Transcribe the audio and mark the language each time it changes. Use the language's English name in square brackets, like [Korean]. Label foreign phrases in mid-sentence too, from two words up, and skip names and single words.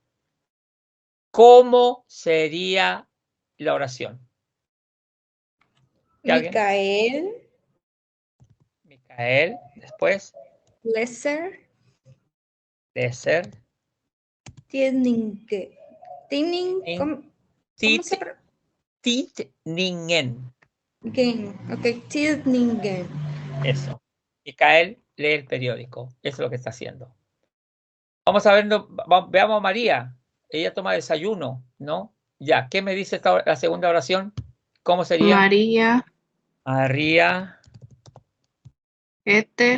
[Spanish] ¿Cómo sería la oración? Micael. Micael, después. Lesser. Leser. Tidningen. ¿Cómo se pronuncia? Tidningen. Ok, tidningen. Eso. Micael lee el periódico. Eso es lo que está haciendo. Vamos a ver, veamos a María. Ella toma desayuno, ¿no? Ya, ¿qué me dice la segunda oración? ¿Cómo sería? María, María, Éter,